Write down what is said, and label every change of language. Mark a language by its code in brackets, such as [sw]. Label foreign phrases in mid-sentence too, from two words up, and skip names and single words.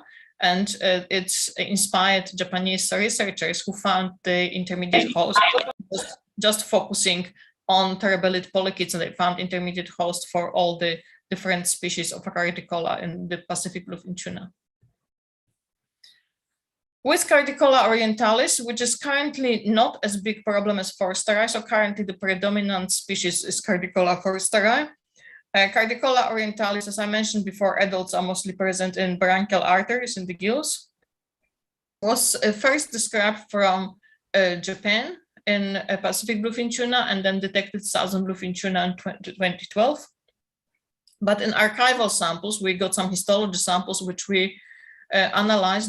[en] And it's inspired Japanese researchers who found the intermediate host just focusing on Terebelid polychaetes, and they found intermediate host for all the different species of Cardicola in the Pacific bluefin tuna. With Cardicola orientalis, which is currently not as big problem as forsteri, so currently the predominant species is Cardicola forsteri. Cardicola orientalis, as I mentioned before, adults are mostly present in branchial arteries in the gills, was first described from Japan in Pacific bluefin tuna, and then detected southern bluefin tuna in 2012. But in archival samples, we got some histology samples which we analyzed.